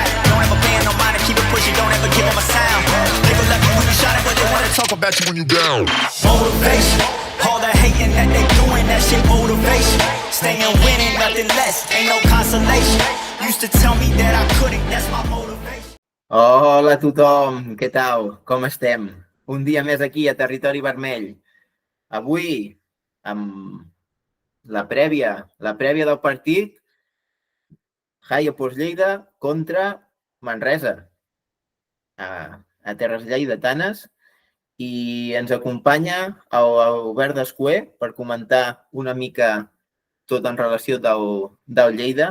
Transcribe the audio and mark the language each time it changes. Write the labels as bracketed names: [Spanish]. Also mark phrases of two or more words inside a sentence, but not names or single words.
[English] Don't ever bend, no mind, and keep it pushing, don't ever give them a sound. They will love you when you shine, but they wanna talk about you when you down. Motivation, all the hating that they doing, that shit motivation. Staying winning, nothing less, ain't no consolation. Used to tell me that I couldn't, that's my motivation. [Catalan] Hola a tothom, què tal? Com estem? Un dia més aquí a Territori Vermell. Avui, amb la prèvia del partit, Highsport Lleida contra Manresa, a Terres Lleidatanes, i ens acompanya Albert Descué per comentar una mica tot en relació del Lleida.